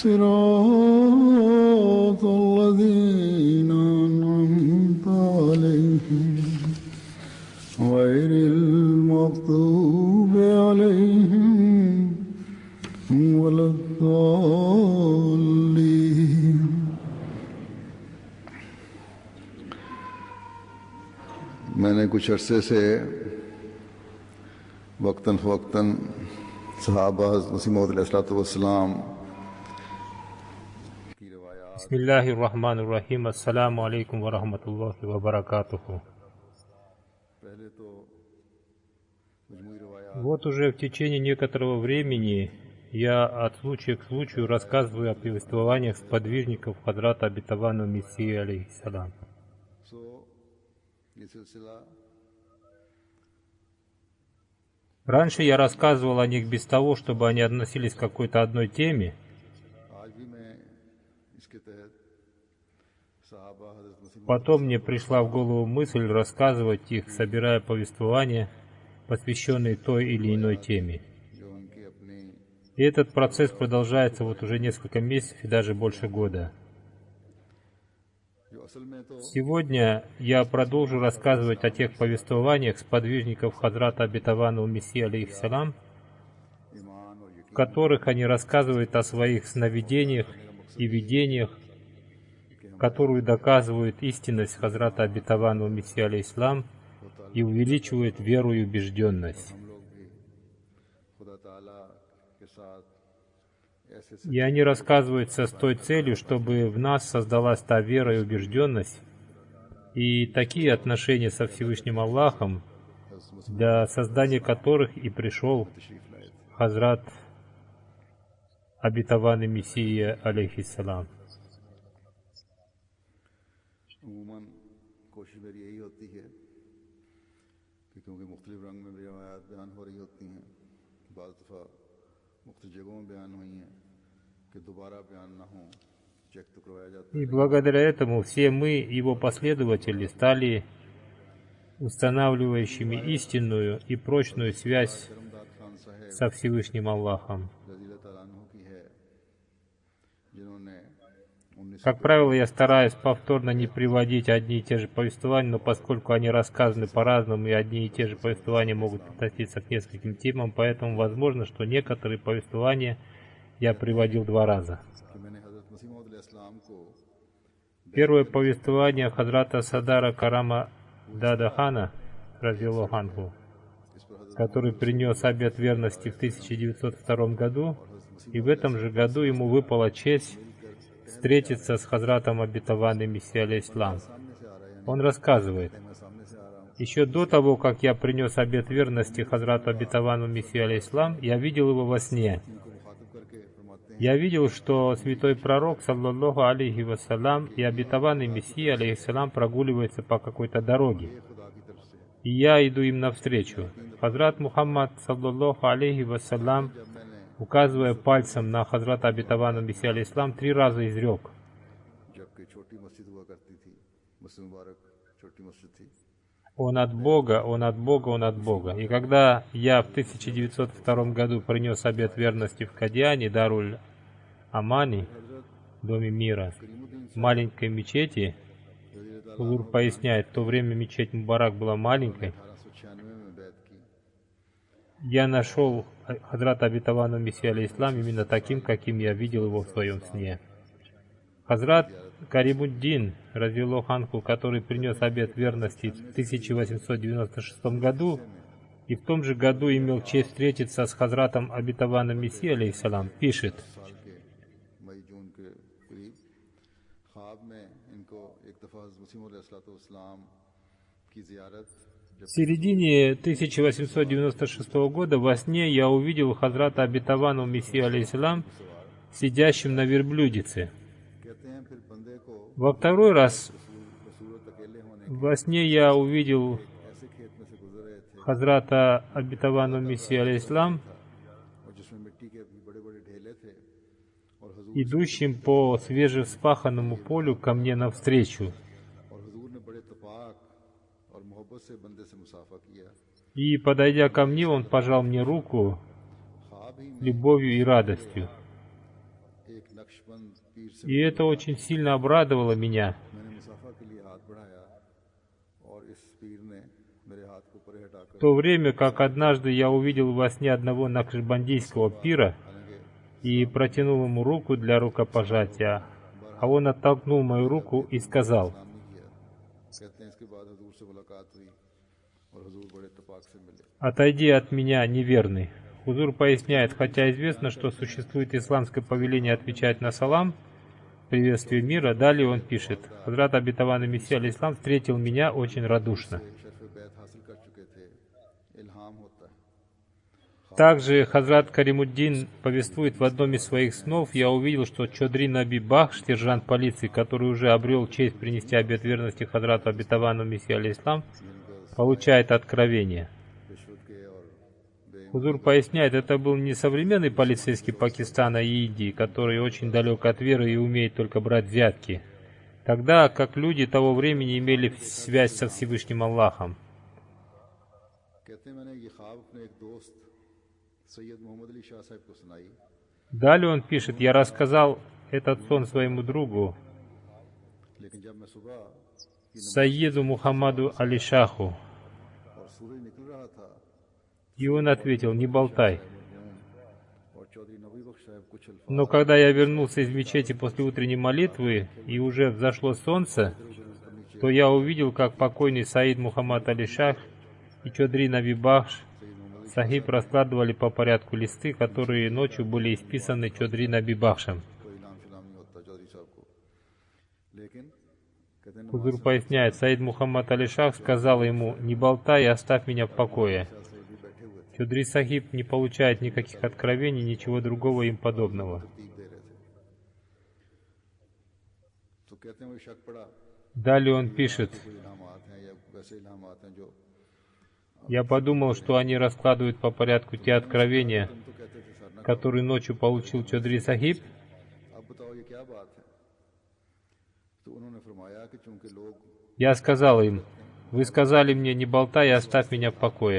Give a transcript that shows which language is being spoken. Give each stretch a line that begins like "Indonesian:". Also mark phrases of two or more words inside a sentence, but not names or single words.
Arabic: صراط الذين أنعمت عليهم غير المغضوب عليهم ولا الضالين.
Urdu: میں نے کچھ عرصے سے وقتاً فوقتاً صحابہ مسیح موعود علیہ السلام کی روایات
Arabic: بسم الله الرحمن الرحيم. السلام عليكم ورحمة الله وبركاته.
Urdu: پہلے تو مجموعی روایات
Russian: Вот уже в течение некоторого времени я от случая к случаю рассказываю о повествованиях сподвижников Хадрата Обетованного Мессии алейхиссалам.
Urdu: سو یہ سلسلہ
Russian: Раньше я рассказывал о них без того, чтобы они относились к какой-то одной теме.
Urdu: آج بھی میں اس کے تحت صحابہ حضرت مسیح
Russian: Потом мне пришла в голову мысль рассказывать их, собирая повествования, посвященные той или иной теме.
Urdu: جو ان کے اپنے
Russian: И этот процесс продолжается вот уже несколько месяцев и даже больше года.
Urdu: جو اصل میں تو
Russian: Сегодня я продолжу рассказывать о тех повествованиях сподвижников Хадрата Обетованного Мессии алейхиссалам,
Urdu: ایمان اور
Russian: в которых они рассказывают о своих сновидениях и видениях, которые доказывают истинность Хазрата Обетованного Мессии алейхиссалам и увеличивают веру и убежденность.
Urdu: ہم لوگ بھی خدا تعالیٰ کے ساتھ ایسے
Russian: И они рассказываются с той целью, чтобы в нас создалась та вера и убежденность, и такие отношения со Всевышним Аллахом, для создания которых и пришел
Urdu: تشریف لائے تھے.
Russian: Хазрат Обетованный Мессия алейхиссалам.
Urdu: عموماً کوشش میری یہی ہوتی ہے کہ کیونکہ مختلف رنگ میں روایات بیان ہو رہی ہوتی ہیں، بعض دفعہ مختلف جگہوں میں بیان ہوئی ہیں کہ دوبارہ بیان نہ ہو، چیک تو کروایا جاتا
Russian: И благодаря этому все мы, его последователи, стали устанавливающими истинную и прочную связь
Urdu: ہے۔ رمداد خان صاحب
Russian: со Всевышним Аллахом.
Arabic: رضی اللہ تعالیٰ عنہ
Urdu: کی ہے، جنہوں نے 19
Russian: Как правило, я стараюсь повторно не приводить одни и те же повествования, но поскольку они рассказаны по-разному, и одни и те же повествования могут относиться к нескольким темам, поэтому возможно, что некоторые повествования я приводил два раза.
Urdu: کہ میں نے حضرت مسیح موعود علیہ السلام کو
Russian: Первое повествование Хадрата Садара Карама Дадахана,
Arabic: رضي الله عنه,
Urdu: اس پر حضرت
Russian: который принес обет верности в 1902 году, и в этом же году ему выпала честь встретиться с Хазратом Обетованным Мессией алейхиссалам.
Urdu: سامنے سے آ رہا ہے,
Russian: Он рассказывает:
Urdu: میں سامنے سے آ رہا ہوں,
Russian: еще до того, как я принес обет верности Хазрату Обетованному Мессии алейхиссалам, я видел его во сне.
Urdu: ان کو مخاطب کر کے فرماتے ہیں
Russian: Я видел, что святой пророк,
Arabic: صلى الله عليه وسلم,
Russian: и обетованный Мессия, алейхиссалам, прогуливается по какой-то дороге.
Urdu: یہ خدا کی طرف سے.
Russian: И я иду им навстречу. Хазрат Мухаммад,
Arabic: صلى الله عليه وسلم,
Urdu: جب میں نے
Russian: указывая пальцем на Хазрата Обетованного Мессия, алейхиссалам, 3 раза изрек:
Urdu: جبکہ چھوٹی مسجد ہوا کرتی تھی، مسجد مبارک چھوٹی مسجد تھی,
Russian: Он от Бога, Он от Бога, Он от Бога. И когда я в 1902 году принес обет верности в Кадиане, Даруль Амани, Доме мира, в маленькой мечети, Хузур поясняет, в то время мечеть Мубарак была маленькой,
Urdu: 1896 میں بیعت کی.
Russian: я нашел Хазрата Обетованного Мессии алейхиссалам именно таким, каким я видел его в своем сне. Хазрат Каримуддин,
Arabic: رضي الله عنه,
Russian: который принес обет верности в 1896 году, и в том же году имел честь встретиться с Хазратом Обетованным Мессией алейхиссалам, пишет:
Urdu: سال کے مئی جون کے قریب خواب میں ان کو ایک دفعہ حضرت مسیح موعود علیہ السلام کی زیارت
Russian: в середине 1896 года во сне я увидел Хазрата Обетованного Мессию алейхиссалам сидящим на верблюдице.
Urdu: کہتے ہیں پھر بندے کو
Russian: Во второй раз
Urdu: بصورت اکیلے ہونے
Russian: во сне я увидел
Urdu: ایسے کھیت میں سے گزر رہے تھے
Russian: Хазрата Обетованного Мессию алейхиссалам,
Urdu: اور جس میں مٹی کے بھی بڑے بڑے ڈھیلے تھے اور حضور
Russian: идущим по свежевспаханному полю ко мне навстречу.
Urdu: اور حضور نے بڑے تپاک اور محبت سے بندے سے مصافحہ کیا.
Russian: И, подойдя ко мне, он пожал мне руку
Urdu: خواب ہی میں
Russian: любовью и радостью.
Urdu: ایک نقش نقشبند پیر سے
Russian: И это очень сильно обрадовало меня.
Urdu: میں نے مصافحہ کے لیے ہاتھ بڑھایا اور اس پیر نے میرے ہاتھ کو اوپر ہٹا کر
Russian: В то время как однажды я увидел во сне одного накшбандийского пира и протянул ему руку для рукопожатия, а он оттолкнул мою руку и сказал:
Urdu: نام نہیں کیا. کہتے ہیں اس کے بعد حضور سے ملاقات ہوئی اور حضور بڑے اتفاق سے ملے.
Russian: «Отойди от меня, неверный». Хузур поясняет, хотя известно, что существует исламское повеление отвечать на салам, приветствие мира, далее он пишет: «Хазрат обетованный Мессия алейхиссалам встретил меня очень радушно».
Urdu: شرف بیعت حاصل کر چکے تھے. الہام ہوتا ہے.
Russian: Также Хазрат Каримуддин повествует: в одном из своих снов я увидел, что Чодри Наби Бахш, сержант полиции, который уже обрел честь принести обет верности Хазрату обетованному Мессии алейхиссалам, получает откровение.
Urdu: رشوت کے اور
Russian: Хузур поясняет, это был не современный полицейский Пакистана и Индии, который очень далек от веры и умеет только брать взятки, тогда как люди того времени имели связь со Всевышним Аллахом.
Urdu: کہتے ہیں میں نے یہ خواب اپنے ایک دوست سید محمد علی شاہ صاحب کو سنائی.
Russian: Далее он пишет: я рассказал этот сон своему другу,
Urdu: لیکن جب میں صبح
Russian: Саиду Мухаммаду Али Шаху,
Urdu: اور سورج نکل رہا تھا
Russian: и он ответил: не болтай.
Urdu: اور چودھری نبی بخش صاحب کچھ الفاظ
Russian: Но когда я вернулся из мечети после утренней молитвы и уже взошло солнце, то я увидел, как покойный Саид Мухаммад Али Шах и Чодри Наби Бахш Сахиб раскладывали по порядку листы, которые ночью были исписаны Чодри Наби Бахшем.
Urdu: کوئی انعام شنام نہیں ہوتا چودھری صاحب کو. لیکن کہتے ہیں
Russian: Хузур поясняет, Саид Мухаммад Али Шах сказал ему: не болтай и оставь меня в покое.
Urdu: بھی بیٹھے ہوئے
Russian: Чодри Сахиб не получает никаких откровений, ничего другого им подобного.
Urdu: تیک دے رہے تھے۔ تو کہتے ہیں وہ شک پڑا
Russian: Далее он пишет:
Urdu: کوئی الہامات ہیں یا ویسے الہامات ہیں جو
Russian: я подумал, что они раскладывают по порядку те откровения,
Urdu: تم تو کہتے تھے سر نہ
Russian: которые ночью получил Чодри Сахиб.
Urdu: اب بتاؤ یہ کیا بات ہے. تو انہوں نے فرمایا کہ چونکہ لوگ
Russian: Я сказал им: вы сказали мне, не болтай и оставь меня в покое.